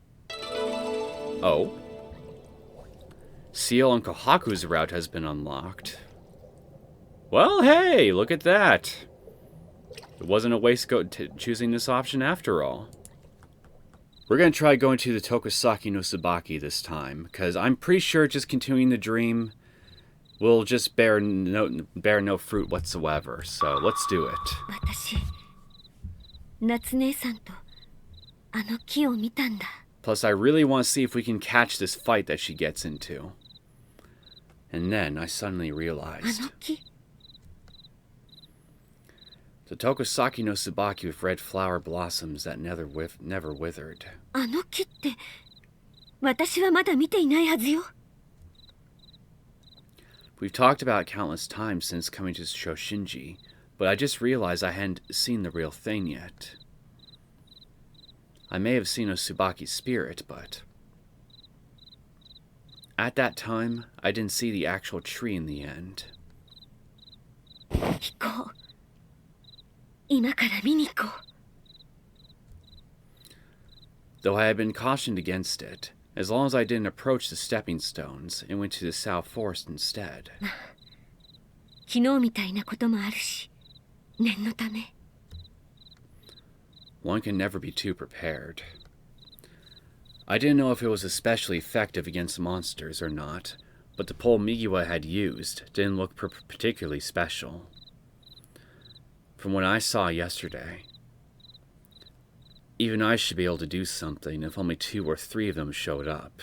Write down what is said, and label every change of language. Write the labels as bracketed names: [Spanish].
[English] Oh. Seal on Kohaku's route has been unlocked. Well, hey, look at that. It wasn't a waistcoat choosing this option after all. We're going to try going to the Tokusaki no Tsubaki this time, because I'm pretty sure just continuing the dream will just bear no fruit whatsoever. So let's do it. [Japanese] 私、夏姉さんとあの木を見たんだ。 [English] Plus, I really want to see if we can catch this fight that she gets into. And then I suddenly [Japanese] あ [English] realized [Japanese] の木 [English] the Tokusaki no Tsubaki with red flower blossoms that never withered. [Japanese] あの木って私はまだ見ていないはずよ。 [English] We've talked about it countless times since coming to Shoshinji, but I just realized I hadn't seen the real thing yet. I may have seen a Tsubaki spirit, but at that time, I didn't see the actual tree in the end. [Japanese] 行こう。今から見に行こう。 [English] Though I had been cautioned against it, as long as I didn't approach the stepping stones and went to the South Forest instead. [Japanese] 昨日みたいなこともあるし、念のため。 [English] One can never be too prepared. I didn't know if it was especially effective against monsters or not, but the pole Migiwa had used didn't look particularly special. From what I saw yesterday, even I should be able to do something if only 2 or 3 of them showed up.